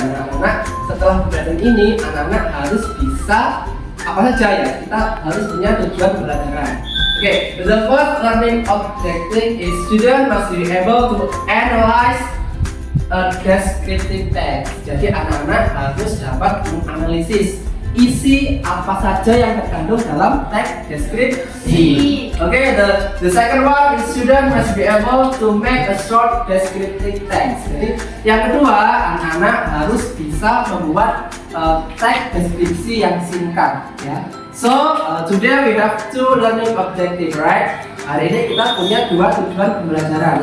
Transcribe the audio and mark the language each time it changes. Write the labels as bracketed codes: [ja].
[id] Anak-anak, setelah belajar ini, anak-anak harus bisa apa saja ya? Kita harus punya tujuan pembelajaran. [en] Okay, the first learning objective is student must be able to analyze a descriptive text. [id] Jadi anak-anak harus dapat menganalisis isi apa saja yang terkandung dalam teks deskripsi. [en] Okay, the second one is student must be able to make a short descriptive text. [id] Jadi yang kedua, anak-anak harus bisa membuat teks deskripsi yang singkat, ya. [en] So today we have two learning objective, right? [id] Hari ini kita punya dua tujuan pembelajaran.